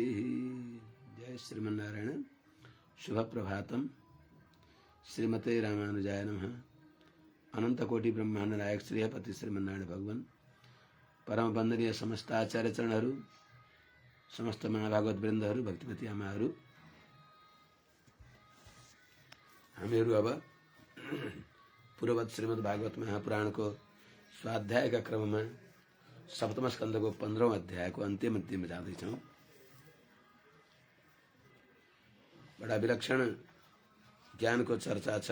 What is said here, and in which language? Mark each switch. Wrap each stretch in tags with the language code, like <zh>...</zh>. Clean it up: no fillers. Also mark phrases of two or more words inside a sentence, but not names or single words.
<ne>जय श्रीमन्नारायण। शुभ प्रभातम।</ne> <sa>श्रीमते रामानुजाय नमः।</sa> <ne>अनंत कोटि ब्रह्मांड नायक श्रीपति श्रीमन्नारायण भगवान परम वंदनीय समस्त आचार्य चरणहरू, समस्त महाभागवत वृन्दहरू, भक्तिमती आमाहरू, हामीहरू अब पूर्ववत श्रीमद् भागवत महापुराणको स्वाध्यायका क्रममा सप्तम स्कन्धको 15औं अध्यायको अन्त्यमा जाँदैछौँ। बडा विलक्षण ज्ञानको चर्चा छ।</ne>